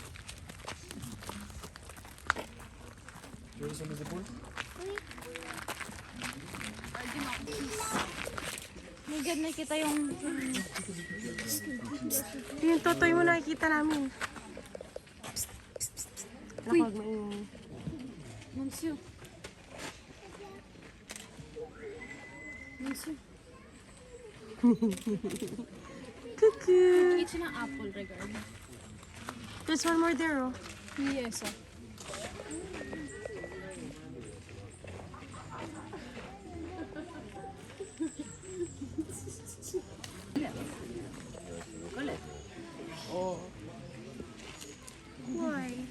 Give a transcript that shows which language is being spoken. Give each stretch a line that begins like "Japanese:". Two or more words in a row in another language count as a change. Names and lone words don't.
French: Tu veux sur mes épaules?
English: My God,
Filipino: nakita yung... Yung totoy mo nakikita namin. Uy. Nakag mo yung...
French: Monsieur. Monsieur. Coucou.
Filipino: Eat siya ng apple, regard.
English: There's one more there, oh. Yes, oh. Why?